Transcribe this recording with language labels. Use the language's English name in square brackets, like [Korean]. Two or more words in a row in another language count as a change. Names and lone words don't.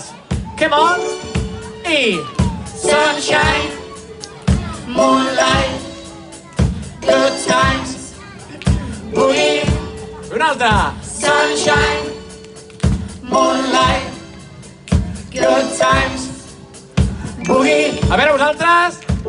[English] Come on! I... Sunshine, moonlight, good times, boogie. [Catalan] Una altra. [English] Sunshine, moonlight, good times, boogie. [Catalan] A veure vosaltres.